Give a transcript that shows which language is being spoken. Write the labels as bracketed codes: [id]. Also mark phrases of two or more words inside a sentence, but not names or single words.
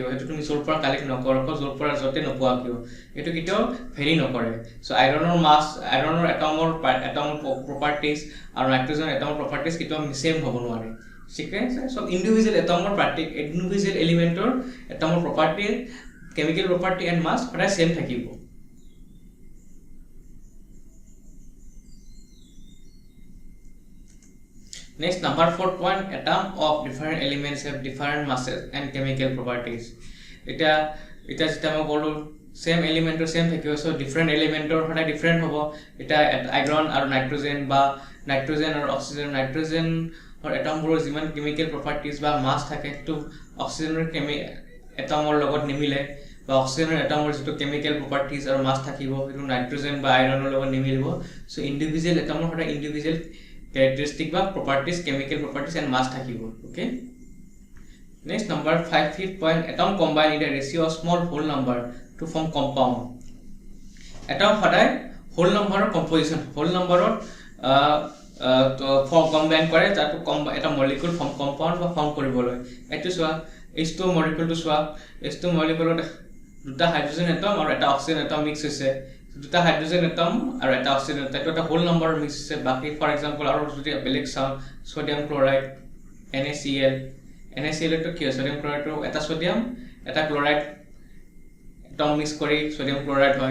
[as] সেইটো তুমি য'ৰ পৰা কালেক্ট নকৰা, য'ৰ পৰা য'তে নোপোৱা কিয়, এইটো কেতিয়াও ভেৰি নকৰে। চ' আইৰণৰ মাছ, আইৰণৰ এটমৰ প্ৰপাৰ্টিজ আৰু নাইট্ৰজেনৰ এটমৰ প্ৰপাৰ্টিজ কেতিয়াও ছেম হ'ব নোৱাৰে। ঠিক আছে? চব ইণ্ডিভিজুৱেল ইণ্ডিভিজুৱেল এলিমেণ্টৰ এটমৰ প্ৰপাৰ্টি, [en] chemical property and mass [as] সদায় ছেম থাকিব। [en] Next, number 4 point, atom of different elements have different masses and chemical properties. [as] এটা যেটা মই ক'লো [en] same element [as] সেম থাকিব, সো [en] different element [as] সদায় ডিফাৰেন্ট হ'ব। এটা আইৰণ আৰু নাইট্ৰজেন বা নাইট্ৰজেন আৰু অক্সিজেন, নাইট্ৰজেনৰ এটমবোৰৰ যিমান [en] chemical properties [as] বা মাছ থাকে সেইটো অক্সিজেনৰ এটমৰ লগত নিমিলে, বা অক্সিজেনৰ এটমৰ যিটো [en] chemical properties [as] আৰু মাছ থাকিব সেইটো নাইট্ৰজেন বা আইৰণৰ লগত নিমিলিব। সো ইণ্ডিভিজুৱেল এটমৰ সদায় ইণ্ডিভিজুৱেল characteristic বা properties, [en] chemical properties and mass [as] থাকিব। [en] Okay, next, number 5, fifth point, atom combine in a ratio of small whole number to form compound. [as] atom সদায় [en] whole number composition, whole number form combine [as] কৰে তাতো এটা [en] molecule form compound [as] বা form কৰিবলৈ। এইটো চোৱা, H2 molecule টো চোৱা, H2 molecule দুটা হাইড্ৰোজেন এটম আৰু এটা অক্সিজেন এটম মিক্স হৈছে, দুটা হাইড্ৰোজেন এটম আৰু এটা অক্সিজেন এটম, এটা [en] whole number [as] মিক্স হৈছে। বাকি [en] for example [as] আৰু যদি বেলেগ চাওঁ, [en] sodium chloride [as] NaCl টো কি হয়, সোডিয়াম ক্লোৰাইডটো এটা সোডিয়াম এটা ক্লোৰাইড এটম মিক্স কৰি সোডিয়াম ক্লোৰাইড হয়।